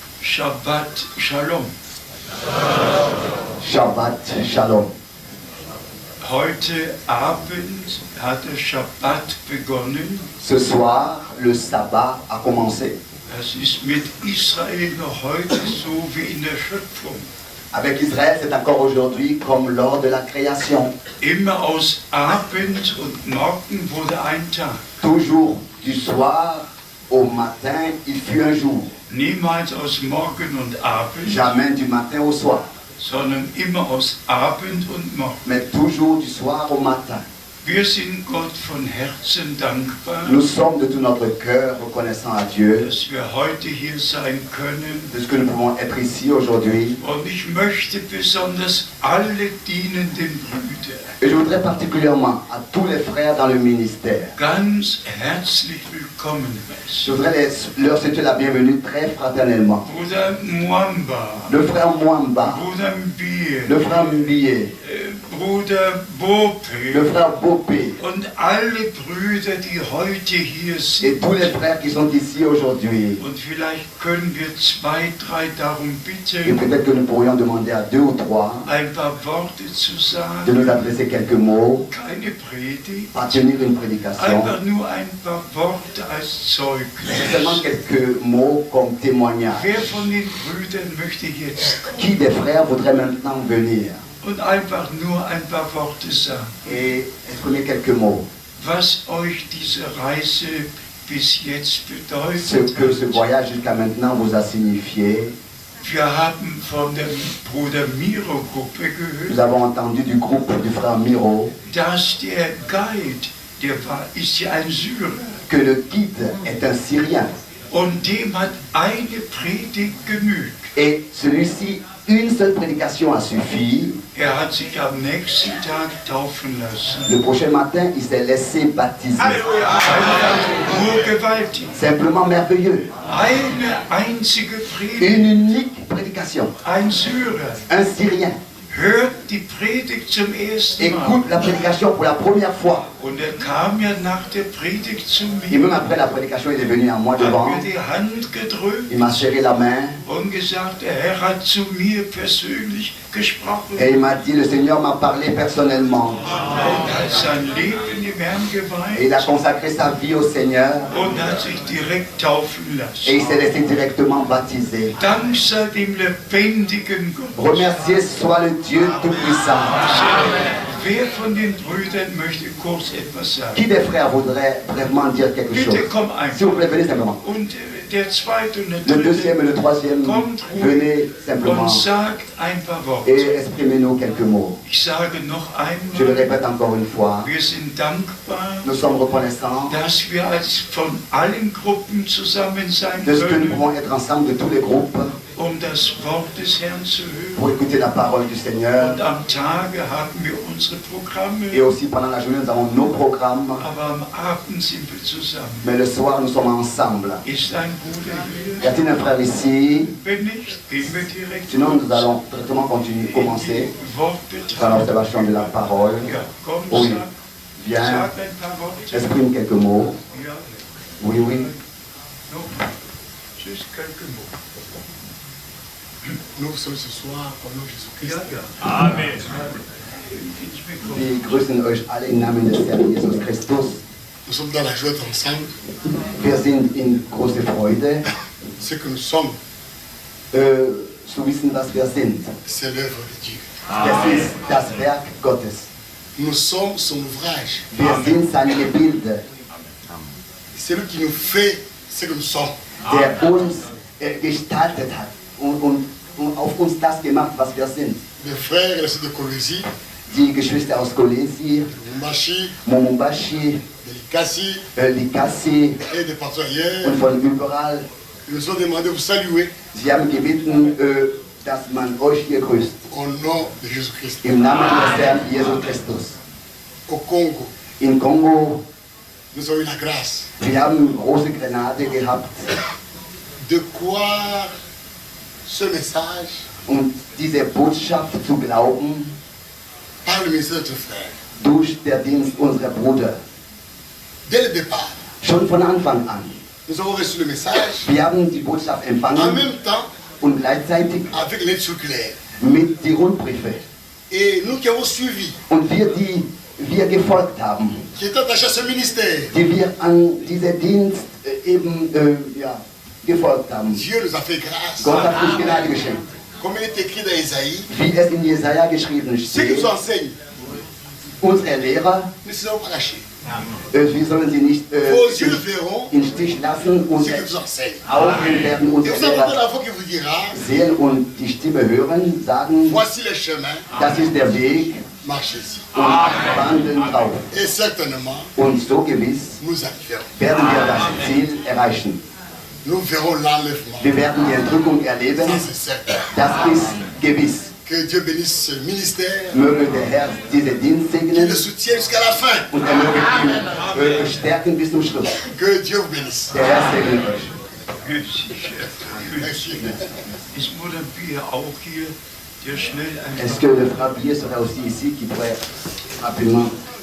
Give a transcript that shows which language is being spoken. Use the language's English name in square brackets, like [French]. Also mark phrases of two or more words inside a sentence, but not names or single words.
[Hebrew] Shabbat Shalom. Shabbat Shalom. [German] Heute Abend hat der Shabbat begonnen. [French] Ce soir, le sabbat a commencé. [German] Das ist mit Israel noch heute so wie in der Schöpfung. [French] Avec Israël, c'est encore aujourd'hui comme lors de la création. [German] Immer aus Abend und Morgen wurde ein Tag. [French] Toujours du soir au matin, il fut un jour. [German] Niemals aus Morgen und Abend, [French] Jamais du matin au soir, [German] sondern immer aus Abend und Morgen. [French] mais toujours du soir au matin. [German] Wir sind Gott von Herzen dankbar, [French] Nous sommes de tout notre cœur reconnaissants à Dieu [German] dass wir heute hier sein können. [French] de ce que nous pouvons être ici aujourd'hui. [German] Und ich möchte besonders alle dienenden Brüder [French] Et je voudrais particulièrement à tous les frères dans le ministère, [German] ganz herzlich willkommen [French] je [German] heißen. [French] voudrais leur souhaiter la bienvenue très fraternellement. [German] Bruder Mwamba, [French] Le frère Mwamba, [German] Bruder Mbier, [French] le frère Mbié, [German] Bruder [French] le [German] Bope [French] frère Bopé [German] und alle Brüder, die heute hier [French] et [German] sind. [French] tous les frères qui sont ici aujourd'hui. [German] Und vielleicht können wir 2, 3 darum [French] Et [German] bitten, [French] peut-être que nous pourrions demander à 2 ou 3 [German] ein paar Worte zu [French] de [German] sagen. [French] nous adresser quelques mots, [German] Keine Predigt, [French] à tenir une prédication. [German] einfach nur ein paar Worte als [French] Seulement [German] Zeugnis. [French] quelques mots comme témoignage. [German] Wer von den Brüdern möchte jetzt kommen [French] Qui des frères voudrait maintenant venir [German] und einfach nur ein paar Worte sagen, [French] et exprimer quelques mots? [German] was euch diese Reise bis jetzt [French] Ce que ce [German] bedeutet hat? [French] voyage jusqu'à maintenant vous a signifié. [German] Wir haben von der Bruder Miro-Gruppe [French] Nous [German] gehört, [French] avons entendu du groupe du frère Miro [German] dass der Guide, ist ja ein Syrer, [French] que le guide est un Syrien. [German] und dem hat eine Predigt genügt. [French] Et celui-ci, une seule prédication a suffi. [German] Hat sich am nächsten Tag taufen lassen. [French] Le prochain matin, il s'est laissé baptiser. [German] Nur gewaltig. [French] Simplement merveilleux. [German] Eine einzige Predigt. [French] Une unique prédication. [German] Ein Syrer [French] Un Syrien [German] hört die Predigt zum ersten Mal. [French] écoute la prédication pour la première fois. [German] Und kam ja nach der Predigt zu [French] Et même [German] mir, [French] après la prédication, il est venu à moi [German] hat [French] devant. [German] mir die Hand gedrückt [French] Il m'a serré la main [German] und gesagt, der Herr hat zu mir persönlich gesprochen [French] et il m'a dit, le Seigneur m'a parlé personnellement. [German] und hat sein Leben dem Herrn [French] Et il a [German] geweiht [French] consacré sa vie au Seigneur [German] und hat sich direkt taufen [French] et il s'est [German] lassen. [French] laissé directement baptiser. [German] Dank sei dem lebendigen Gott. [French] Remercié soit le Dieu Tout-Puissant. [German] Wer von den Brüdern möchte kurz etwas sagen? [French] Qui des frères voudrait vraiment dire quelque chose? [German] Bitte komm ein. [French] S'il vous plaît, venez simplement. [German] Und der zweite und [French] Le [German] der [French] deuxième et [German] dritte [French] le troisième, [German] kommt [French] venez [German] ruhig [French] simplement [German] und sagt ein paar Worte. [French] et exprimez-nous quelques mots. [German] Ich sage noch [French] Je le [German] einmal, [French] répète encore une fois, [German] wir sind dankbar, [French] nous sommes reconnaissants [German] dass wir als von allen Gruppen zusammen sein [French] de ce que nous [German] können, [French] pouvons être ensemble de tous les groupes [German] um das Wort des Herrn zu [French] pour [German] hören. [French] écouter la parole du Seigneur. [German] Und am Tage haben wir unsere Programme, [French] Et aussi pendant la journée, nous avons nos programmes, [German] aber am Abend sind wir zusammen. [French] mais le soir, nous sommes ensemble. [German] Ist ein Bruder [French] Y [German] hier? [French] a-t-il un frère ici? [German] Wenn nicht, gehen wir direkt [French] Sinon, nous allons directement commencer dans [German] Wortbetrachtung. [French] l'observation de la parole. [German] Ja, komm, [French] Oui, [German] sag [French] viens, [German] ein paar Worte. [French] exprime quelques mots. [German] Ja, [French] Oui, oui. noch. Juste quelques mots. Nous sommes ce soir au nom de Jésus-Christ. [German] Ja, ja. Amen. Ins Mikrofon. Wir grüßen euch alle im Namen des Herrn Jesus Christus. [French] Nous sommes dans la joie d'être ensemble. [German] Wir sind in große Freude. [French] Ce que nous sommes, [German] Zu wissen, was wir sind. [French] c'est l'œuvre de Dieu. [German] Das ist das Werk Gottes. [French] Nous sommes son ouvrage. [German] Wir sind seine Gebilde, [French] C'est lui qui nous fait ce que nous sommes. [German] der uns gestaltet hat und auf uns das gemacht, was wir sind. [French] Les frères et les sœurs de Colosie, [German] Die Geschwister aus Kolesi, [French] de Mumbashi, [German] Momumbashi, [French] de Likasi [German] Likasi [French] et de partout ailleurs, [German] und von überall. [French] ils nous ont demandé de vous saluer [German] Sie haben gebeten, dass man euch hier grüßt. [French] au nom de Jésus-Christ. [German] Im Namen des Herrn Jesus Christus. [French] Au Congo, [German] In Kongo, [French] nous avons eu la grâce [German] wir haben große Gnade gehabt, [French] de croire ce message [German] und diese Botschaft zu glauben [French] par le ministère de notre frère. [German] durch der Dienst unserer Brüder. [French] Dès le départ, [German] Schon von Anfang an. [French] nous avons reçu le message. [German] Wir haben die Botschaft [French] En [German] empfangen [French] même temps, [German] und gleichzeitig [French] avec l'aide circulaire. [German] mit die Rundbriefe. [French] Et nous qui avons suivi, [German] Und die wir gefolgt haben, [French] qui étaient attachés à ce ministère, [German] die wir an dieser Dienst gefolgt haben. [French] Dieu nous a fait grâce. [German] Gott hat uns Gnade geschenkt. [French] Comme il est écrit dans Isaïe, [German] Wie es in Jesaja geschrieben [French] ceux qui [German] steht, [French] nous enseignent, [German] unsere Lehrer, [French] ne seront pas lâchés. [German] wir sollen sie nicht [French] Vos yeux verront [German] im Stich lassen. [French] ceux qui [German] Unsere [French] vous enseignent. [German] Augen werden [French] Et [German] unsere [French] vous entendez [German] Lehrer [French] la voix qui vous dira, [German] sehen und die Stimme hören, sagen, [French] voici le chemin, [German] das ist der Weg [French] marchez-y. [German] und wandeln drauf. [French] Et certainement, [German] Und so gewiss [French] nous arriverons. [German] werden wir das Ziel erreichen. [French] Nous verrons l'enlèvement. [German] Wir werden die Entrückung erleben, [French] Ça, c'est certain. [German] das ist gewiss. [French] Que Dieu bénisse ce ministère, [German] Möge der Herr diese Dienst [French] qu'il [German] segnen [French] le soutienne jusqu'à la fin. [German] und er möge ihn stärken bis zum Schluss. [French] Que Dieu vous bénisse. [German] Der Herr segne euch. [French] Merci. [German] Ist Mutter Bier auch hier, der schnell [French] Est-ce [German] einfach... [French] que le frère Billet serait aussi ici qui pourrait rapidement...